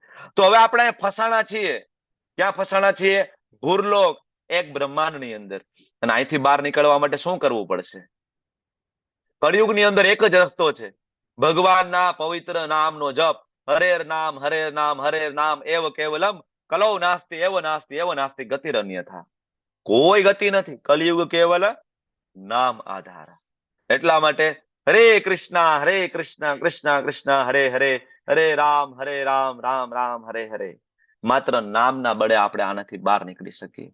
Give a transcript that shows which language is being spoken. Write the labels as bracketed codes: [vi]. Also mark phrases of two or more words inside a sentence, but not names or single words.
[gu] તો હવે આપણે ફસાણા છીએ. ક્યાં ફસાણા છીએ? ભૂરલોક, એક બ્રહ્માંડની અંદર. અને અહીંથી બહાર નીકળવા માટે શું કરવું પડશે? કળિયુગની અંદર એક જ રસ્તો છે, ભગવાનના પવિત્ર નામનો જપ. [sa] हरेर् नाम हरेर् नाम हरेर् नाम एव केवलम् कलौ नास्ति एव नास्ति गतिरन्यथा. [gu] કોઈ ગતિ નથી. [awa] कलियुग केवल नाम आधार. [gu] એટલા માટે હરે કૃષ્ણ કૃષ્ણ કૃષ્ણ હરે હરે, હરે રામ રામ રામ હરે હરે. માત્ર નામના બળે આપણે આનાથી બહાર નીકળી શકીએ.